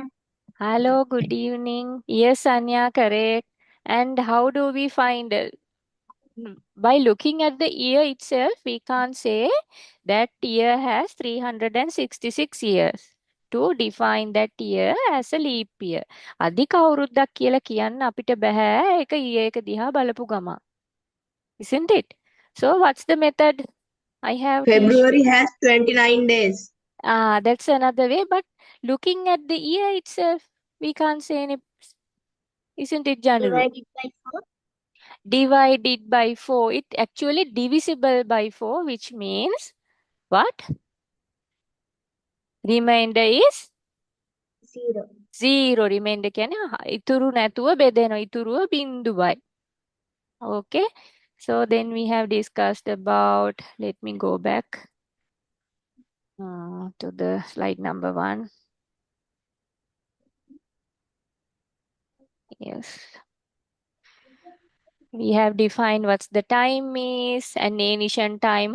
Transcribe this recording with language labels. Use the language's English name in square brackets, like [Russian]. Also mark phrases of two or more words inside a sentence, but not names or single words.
[English] Hello, good evening. Yes, Anya, correct. And how do we find it? By looking at the year itself, we can't say that year has 366 years. To define that year as a leap year. [Sinhala] අධික අවුරුද්දක් කියලා කියන්න අපිට බෑ ඒක ඊයේ එක දිහා බලපු ගමන්. [English] Isn't it? So what's the method? I have teach. February has 29 days. That's another way. But looking at the year itself, we can't say any. Isn't it, Januru? Divided by 4. Divided by 4. It actually divisible by 4, which means what? Remainder is 0. [Sinhala] 0. Remainder කියන්නේ ඉතුරු නැතුව බෙදෙනවා. ඉතුරුව බිංදුවයි. [English] Okay. So then we have discussed about, let me go back to the slide number 1. Yes. We have defined what's the time is and ancient time.